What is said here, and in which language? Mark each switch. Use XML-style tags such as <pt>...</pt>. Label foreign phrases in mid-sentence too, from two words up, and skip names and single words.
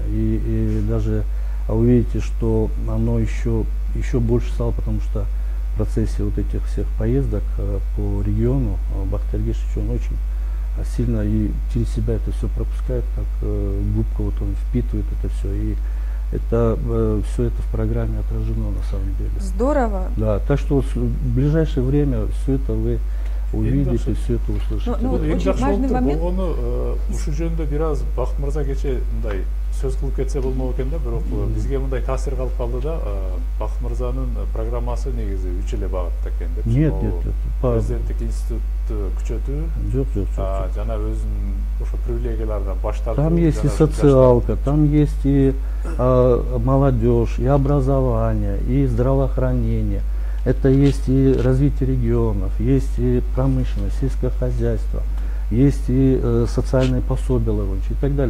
<ru>И даже увидите, что оно еще больше стало, потому что в процессе вот этих всех поездок по региону Бактыяр Гешевич, он очень сильно и через себя это все пропускает, как губка, вот он впитывает это все, и это все это в программе отражено на самом деле. Здорово. Да, так что вот в ближайшее время все это вы увидите, все это услышите. Очень важный момент.</ru> <ky>Ушул жөнүндө бир аз Бакыт мырза кече мындай сөз кылып кетсе болмок экен да, бирок бизге мындай таасир калып калды да, Бакыт мырзанын программасы негизи 3 эле багытта экен деп.</ky> <ru>Нет.</ru> <ky>Президенттик институтты күчөтүү. Жок. Жана өзүнүн ошо привилегиялардан баш тартуу.</ky> <ru>Там есть и социалка, там есть и молодежь, и образование, и здравоохранение. Это есть и развитие регионов, есть и промышленность, сельское хозяйство, есть и социальные пособия и так далее.</ru>